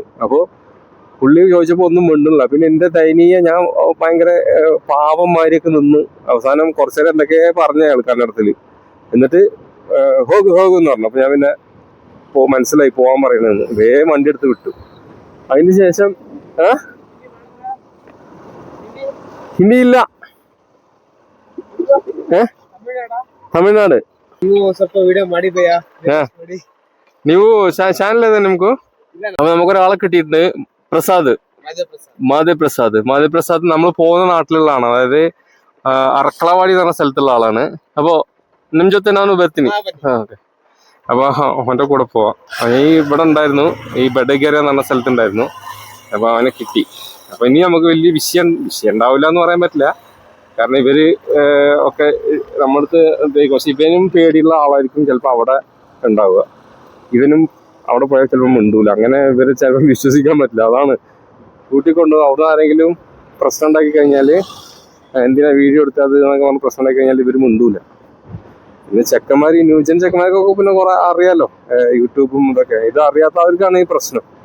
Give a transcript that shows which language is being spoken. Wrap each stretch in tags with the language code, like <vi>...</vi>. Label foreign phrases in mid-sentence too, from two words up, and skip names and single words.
<ml>അപ്പോൾ പുള്ളി ചോദിച്ചപ്പോൾ ഒന്നും മിണ്ടുന്നില്ല. പിന്നെ എൻ്റെ ദയനീയ ഞാൻ ഭയങ്കര പാവന്മാരെയൊക്കെ നിന്ന് അവസാനം കുറച്ചു നേരം എന്തൊക്കെയാ പറഞ്ഞ അയാൾ കന്നഡത്തിൽ. എന്നിട്ട് ഹോഗ് എന്ന് പറഞ്ഞു. അപ്പൊ ഞാൻ പിന്നെ മനസ്സിലായി പോവാൻ പറയണെന്ന്. വേഗം വണ്ടി എടുത്ത് വിട്ടു. അതിന് ശേഷം ഹിന്ദിയില്ല.</ml> <kn>ತಮಿಳ್ನಾಡು ನೀವು ಸ್ವಲ್ಪ ವಿಡಿಯೋ ಮಾಡಿದೆಯಾ ನೀವು ಚಾನಲ್ ಇದೆ ನಿಮ್ಗೂ</kn> <ml>നമുക്കൊരാളെ കിട്ടിയിട്ടുണ്ട് പ്രസാദ് മാധവ് പ്രസാദ് നമ്മൾ പോകുന്ന നാട്ടിലുള്ള ആളാണ് അതായത് അറക്കളവാടി എന്ന് പറഞ്ഞ സ്ഥലത്തുള്ള ആളാണ് അപ്പൊ</ml> <kn>ನಿಮ್ ಜೊತೆ ನಾನು ಬರ್ತೀನಿ</kn> <ml>അപ്പൊ അവന്റെ കൂടെ പോവാം അവൻ ഇവിടെ ഉണ്ടായിരുന്നു ഈ ബഡഗേര എന്ന് പറഞ്ഞ സ്ഥലത്തുണ്ടായിരുന്നു അപ്പൊ അവനെ കിട്ടി അപ്പൊ ഇനി നമുക്ക് വലിയ വിഷയം ഉണ്ടാവില്ല എന്ന് പറയാൻ പറ്റില്ല കാരണം ഇവര് ഒക്കെ നമ്മളടുത്ത് പക്ഷെ ഇവനും പേടിയുള്ള ആളായിരിക്കും ചിലപ്പോ അവിടെ ഉണ്ടാവുക ഇവനും അവിടെ പോയാൽ ചിലപ്പോൾ മിണ്ടൂല അങ്ങനെ ഇവരെ ചിലപ്പോൾ വിശ്വസിക്കാൻ പറ്റില്ല അതാണ് കൂട്ടിക്കൊണ്ട് അവിടെ ആരെങ്കിലും പ്രശ്നം ഉണ്ടാക്കി കഴിഞ്ഞാൽ എന്തിനാ വീഡിയോ എടുത്തത് എന്നൊക്കെ പറഞ്ഞ് പ്രശ്നം ഉണ്ടാക്കി കഴിഞ്ഞാൽ ഇവർ മിണ്ടൂല പിന്നെ ചെക്കന്മാർ ഈ ന്യൂജൻ ചെക്കന്മാർക്കൊക്കെ പിന്നെ കുറെ അറിയാലോ യൂട്യൂബും ഇതൊക്കെ ഇത് അറിയാത്തവർക്കാണ് ഈ പ്രശ്നം</ml>